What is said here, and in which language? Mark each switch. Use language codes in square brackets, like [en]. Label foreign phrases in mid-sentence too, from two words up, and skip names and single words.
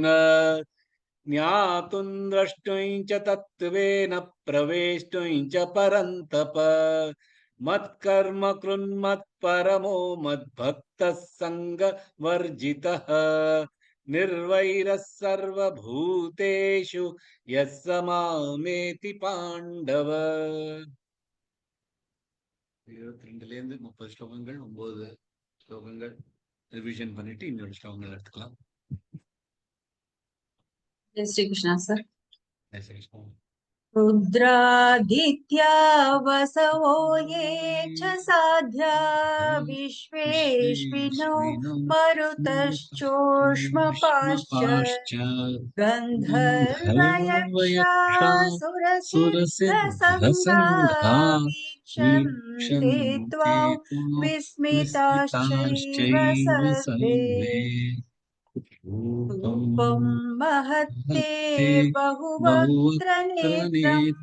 [sa] ज्ञातुं द्रष्टुं च तत्त्वेन प्रवेष्टुं च परन्तप मत्कर्म कृन्मत् परमो मद्भक्तः सङ्ग वर्जितः निर्वैरः सर्वभूतेषु यस् मामेति पाण्डव. [ta] 22ல இருந்து 30 ஸ்லோகங்கள், 9 ஸ்லோகங்கள் ரிவிஷன் பண்ணிட்டு இன்னொரு ஸ்லோகங்கள் எடுத்துக்கலாம். [hi] जय श्री कृष्णा சார். जय श्री कृष्णा. [sa] रुद्रादित्या वसवो ये च साध्या विश्वेश्विनो मरुतश्चोष्मपाश्च गन्धर्वयक्षासुरसिद्धसङ्गा वीक्षन्ते त्वां विस्मिताश्चैव सर्वे रूपं महत्ते बहुवक्त्र नेत्रं